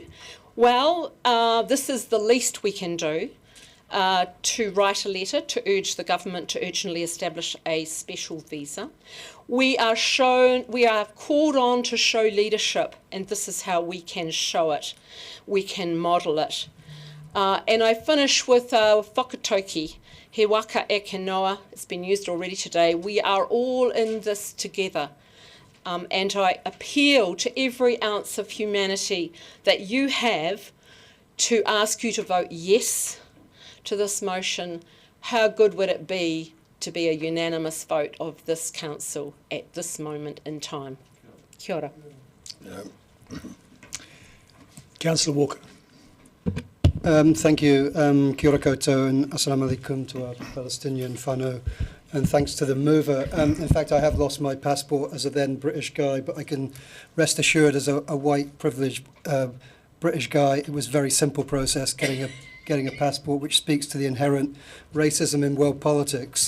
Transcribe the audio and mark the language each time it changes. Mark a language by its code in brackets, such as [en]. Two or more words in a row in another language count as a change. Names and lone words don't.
[en] Well, this is the least we can do, to write a letter to urge the government to urgently establish a special visa. We are called on to show leadership, and this is how we can show it. We can model it. And I finish with whakatoki, [mi] he waka e ke noa. [en] It's been used already today. We are all in this together. And I appeal to every ounce of humanity that you have to ask you to vote yes to this motion. How good would it be to be a unanimous vote of this council at this moment in time? [mi] Kia ora. [en] Councillor Walker. Thank you. [mi] Kia ora koutou [en] and [ar] السلام عليكم [en] to our Palestinian whānau, and thanks to the mover. In fact, I have lost my passport as a then British guy, but I can rest assured as a white privileged British guy, it was a very simple process getting a passport, which speaks to the inherent racism in world politics.